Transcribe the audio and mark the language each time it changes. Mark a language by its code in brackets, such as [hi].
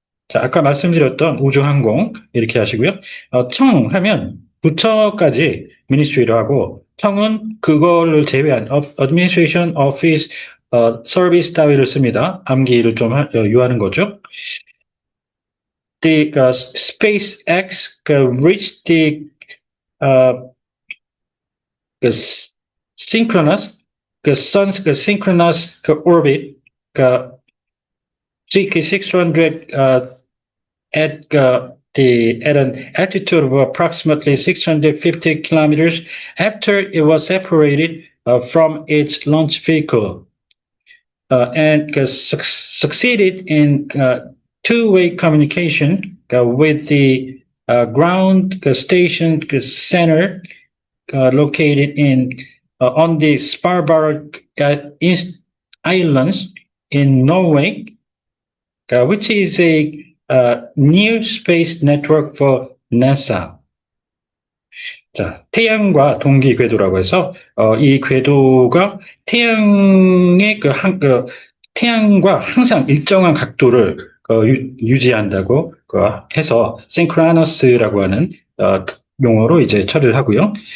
[ko] 자, 아까 말씀드렸던 우주항공 이렇게 하시고요. 청 하면 부처까지 미니스트리로 하고 청은 그거를 제외한 [en] Administration Office Service [ko] 따위를 씁니다. 암기를 좀 유하는 거죠. [en] The SpaceX reached the synchronous sun's synchronous orbit 600 at an altitude of approximately 650 kilometers after it was separated from its launch vehicle and succeeded in two-way communication with the ground station center located on the Svalbard Islands in Norway, which is a near space network for NASA. [ko] 자, 태양과 동기 궤도라고 해서, 이 궤도가 태양과 항상 일정한 각도를 유지한다고 해서, synchronous라고 하는, 용어로 이제 처리를 하고요.